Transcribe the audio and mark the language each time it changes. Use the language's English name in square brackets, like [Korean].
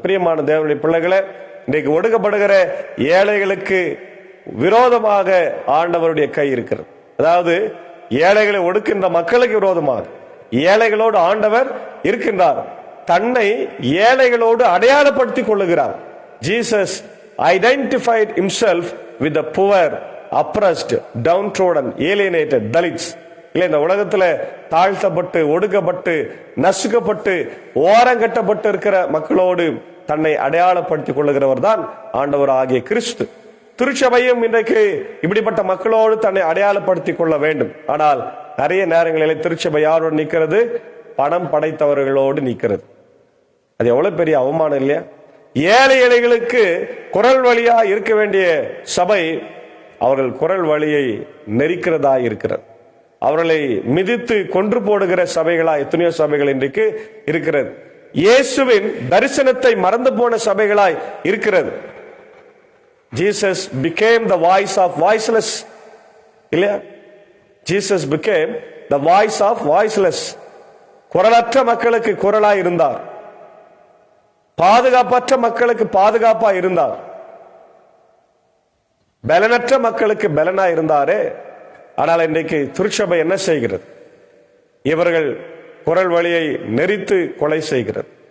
[Tamil] பிரியமான தேவனுடைய பிள்ளைகளே, இன்றைக்கு ஒடுக்கப்படுகிற ஏழைகளுக்கு விரோதமாக ஆண்டவருடைய கை இருக்கிறது. அதாவது ஏழைகளை ஒடுக்கின்ற மக்களுக்கு விரோதமாக ஏழைகளோடு ஆண்டவர் இருக்கின்றார். தன்னை ஏழைகளோடு அடையாளப்படுத்திக் கொள்ளுகிறார். Jesus [English] identified himself with the poor, oppressed, downtrodden, alienated, dalits. [Tamil] இல்ல, இந்த உலகத்துல தாழ்த்தப்பட்டு ஒடுக்கப்பட்டு நசுக்கப்பட்டு ஓரங்கட்டப்பட்டு இருக்கிற மக்களோடு தன்னை அடையாளப்படுத்திக் கொள்ளுகிறவர் தான் ஆண்டவர் ஆகிய கிறிஸ்து. திருச்சபையும் இன்றைக்கு இப்படிப்பட்ட மக்களோடு தன்னை அடையாளப்படுத்திக் கொள்ள வேண்டும். ஆனால் நிறைய நேரங்களில் திருச்சபை யாரோடு நிற்கிறது? பணம் படைத்தவர்களோடு நிற்கிறது. அது எவ்வளவு பெரிய அவமானம் இல்லையா? ஏழை ஏழைகளுக்கு குரல் வழியா இருக்க வேண்டிய சபை அவர்கள் குரல் வழியை நெரிக்கிறதா இருக்கிறது. அவர்களை மிதித்து கொன்று போடுகிற சபைகளா எத்தனையோ சபைகள் இன்றைக்கு இருக்கிறது. இயேசுவின் தரிசனத்தை மறந்து போன சபைகளாய் இருக்கிறது. [English] Jesus became the voice of voiceless. [Tamil] இல்லையா? [English] Jesus became the voice of voiceless. [Tamil] குரலற்ற மக்களுக்கு குரலாய் இருந்தார், பாதுகாப்பற்ற மக்களுக்கு பாதுகாப்பா இருந்தார், பலனற்ற மக்களுக்கு பலனா இருந்தாரே. ஆனால் இன்றைக்கு திருச்சபை என்ன செய்கிறது? இவர்கள் குரல் வழியை நெரித்து கொலை செய்கிறது.